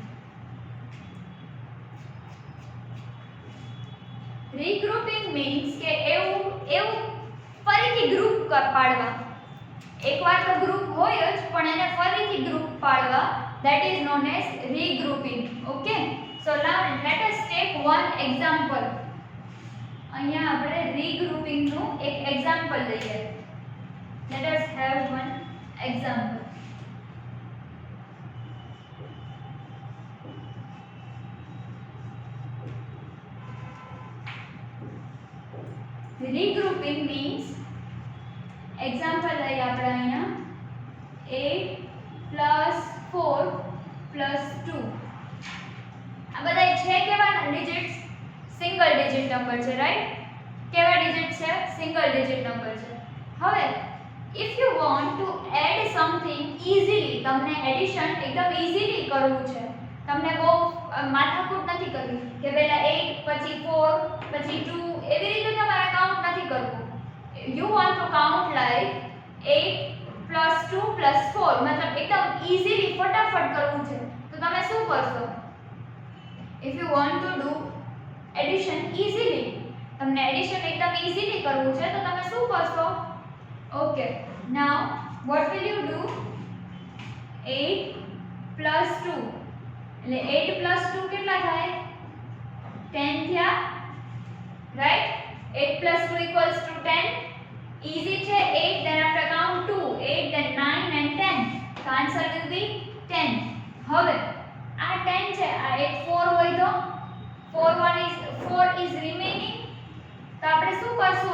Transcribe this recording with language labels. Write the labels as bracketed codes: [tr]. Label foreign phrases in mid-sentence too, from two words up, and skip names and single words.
[en] Regrouping means [gu] કે એવું ફરીથી ગ્રુપ પાડવા. એકવાર તો ગ્રુપ હોય જ પણ એને ફરીથી ગ્રુપ પાડવા, [en] that is known as regrouping. Okay, so now let us take one example. [gu] અહીંયા આપણે regrouping નું એક example લઈએ. [en] Let us have one example. Regrouping means example [gu] લઈએ આપણે અહીંયા 8 plus 4 plus 2. આ બધા છે કેવા ડિજિટ્સ? [en] single digit number [gu] છે, રાઈટ? કેવા ડિજિટ છે? [en] single digit number [gu] છે. હવે [en] if you want to add something easily, [gu] તમને એડિશન એકદમ ઇઝીલી કરવું છે, તમને બહુ માથાકૂટ નથી કરવી કે પહેલા 8 પછી 4 પછી 2 એવી રીતે તમારે કાઉન્ટ નથી કરવું. [en] You want to count like 8 plus 2 plus 4, [hi] मतलब एकदम [en] easily फटाफट [gu] करવું છે, તો તમે શું કરશો? [en] If you want to do addition easily, તમને addition एकदम easily [gu] કરવું છે, તો તમે શું કરશો? [en] Okay, now what will you do? [gu] 8 plus 2 એટલે 8 plus 2 કેટલા થાય? 10 થયા, right? [en] 8 plus 2 equals to 10. [gu] Easy છે. [en] 8 then after count 2, 8 then 9 and 10. The answer will be 10. [gu] હવે આ 10 છે, આ એક 4 હોય તો [en] 4 is remaining, [gu] તો આપણે શું કરશું?